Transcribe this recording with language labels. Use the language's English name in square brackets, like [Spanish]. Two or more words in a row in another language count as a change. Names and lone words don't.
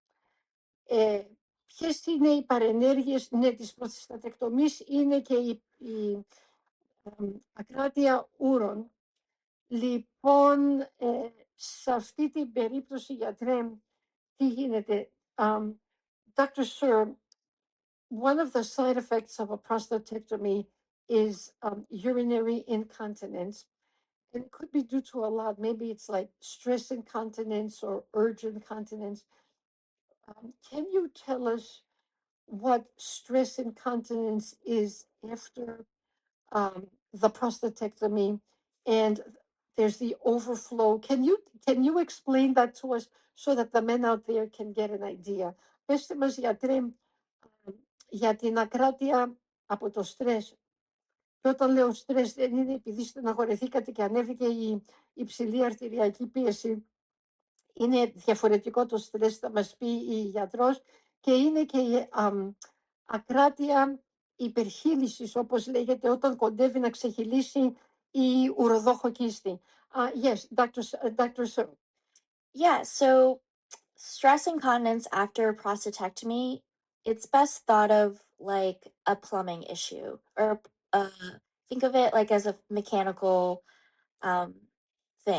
[Greek] Ποιες είναι οι παρενέργειες της προστατεκτομής? Είναι και η ακράτεια ούρων. Λοιπόν, σε αυτή την περίπτωση, γιατρέ, τι γίνεται? [English] Dr. Sir, one of the side effects of a prostatectomy is urinary incontinence. And it could be due to a lot. Maybe it's like stress incontinence or urge incontinence. Can you tell us what stress incontinence is after the prostatectomy, and there's the overflow? Can you explain that to us so that the men out there can get an idea? [Greek] Πέστε μας, γιατρέ, για την ακράτεια από το στρες. Και όταν λέω στρες δεν είναι επειδή στεναχωρεθήκατε και ανέβηκε η υψηλή αρτηριακή πίεση. Είναι διαφορετικό το στρες, θα μας πει η γιατρός, και είναι και η ακράτεια υπερχείλησης, όπως λέγεται, όταν κοντεύει να ξεχυλήσει η ουροδόχο κίστη. [English] Yes, Dr. Sir. Yeah, so stress incontinence after prostatectomy, it's best thought of like a plumbing issue, or think of it like as a mechanical thing.